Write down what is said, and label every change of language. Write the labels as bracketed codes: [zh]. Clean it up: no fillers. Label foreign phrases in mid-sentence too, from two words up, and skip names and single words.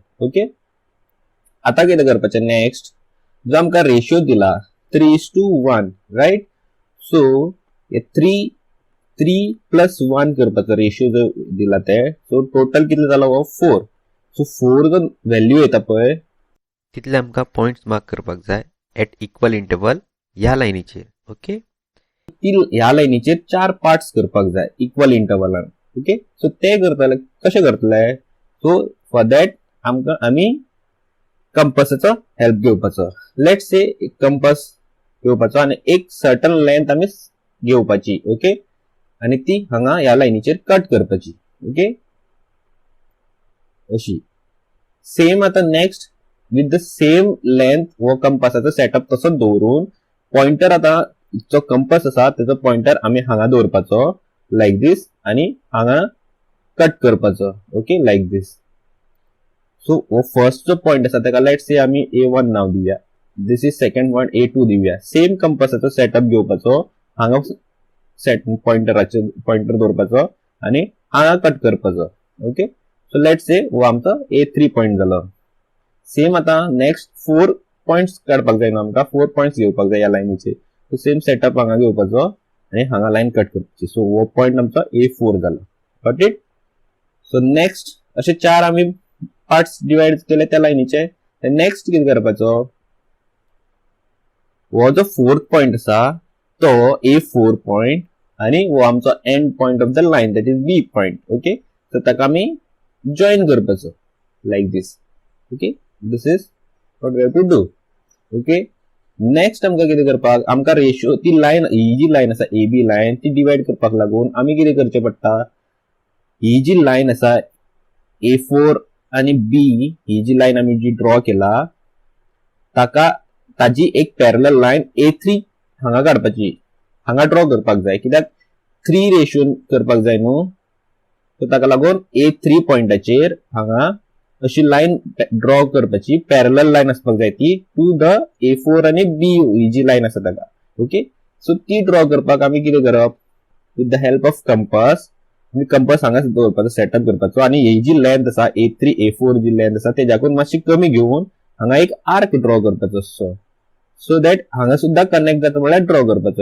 [kok] ओके, आता कितें करपाचें नेक्स्ट, जो आमकां रेशियो दिला 3:1, राइट. सो हे 3 plus 1 करपाचो रेशियो जो दिला ते. सो टोटल कितले जालो 4. सो 4 जो व्हॅल्यू येता पळय तितले आमकां [en] points mark [kok] करपाक जाय [en] at equal interval [kok] ह्या लायनीचेर. ओके, ती ह्या लायनीचेर 4 पार्ट्स करपाक जाय इक्वल इंटरवलान. [en] OK, so [kok] ते करतले कशे करतले. सो [en] for that [kok] आमकां आमी कंपासाचो हेल्प घेवपाचो. [en] let's say [kok] एक कंपास घेवपाचो आणि एक [en] certain length [kok] आमी घेवपाची. ओके, आणि ती हांगा या लायनीचेर कट करपाची. ओके, अशी सेम आता [en] next with the same length [kok] वो कंपासाचो सेटअप तसो दवरून पॉइंटर आता जो कंपास असा त्याचा पॉइंटर आम्ही हांगा दवरपाचो [en] like this [kok] आणि हांगा कट करपाचो. [en] OK, like this. So [kok] वो फर्स्ट जो पॉइंट असा त्याका [en] let's say [kok] आम्ही A1 नाव दिवया. [en] this is second point A2 दिवया. [kok] सेम कंपासाचो सेटअप घेवपाचो, हांगा पॉइंटर दवरपाचो आणि हांगा कट करपाचो. [en] OK, so let's say [kok] वो आमचो A3 पॉइंट जालो. सेम आता नेक्स्ट 4 पॉइंट्स काडपाक जाय न्हू आमकां. 4 पॉइंट्स घेवपाक जाय या लायनीचे. [en] so same setup [kok] हांगा घेवपाचो आणि हांगा लाइन कट करपाची. सो वो पॉइंट आमचो A4 जालो. [en] got it. so next [kok] असे 4 आम्ही पार्ट्स डिवाइड केले त्या लायनीचे. नेक्स्ट कितें करपाचो, वो जो फोर्थ पॉइंट असा तो A4 पॉइंट आणि वो आमचो [en] end point of the line that is B point. OK, so [kok] ताका आमी जॉइन करपाचो [en] like this. OK, this is what we have to do. OK, next [kok] आमकां कितें करपाक, आमकां रेशियो ती लाइन ही जी लाइन आसा AB लाइन ती डिवाइड करपाक लागून आमी कितें करचें पडटा. ही जी लाइन आसा A4 आणि B ही जी लाइन आमी जी ड्रॉ केला ताका ताजी एक [en] parallel line [kok] A3 हांगा काडपाची, हांगा ड्रॉ करपाक जाय. कित्याक 3 रेशियो करपाक जाय न्हू. सो ताका लागून A3 पॉइंटाचेर हांगा अशी लाइन ड्रॉ करपाची, [en] parallel line [kok] आसपाक जाय ती [en] to the A4 [kok] आणि B ही जी लाइन आसा ताका. [en] OK, so [kok] ती ड्रॉ करपाक आमी कितें करप, [en] with the help of compass [kok] आमी कंपास हांगा दवरपाचो, सेटअप करपाचो आणि ही जी लेंथ आसा A3 A4 जी लेंथ आसा तेज्याकून मातशी कमी घेऊन हांगा एक आर्क ड्रॉ करपाचो. [en] so that [kok] हांगा सुद्धा कनेक्ट जाता म्हळ्यार ड्रॉ करपाचो.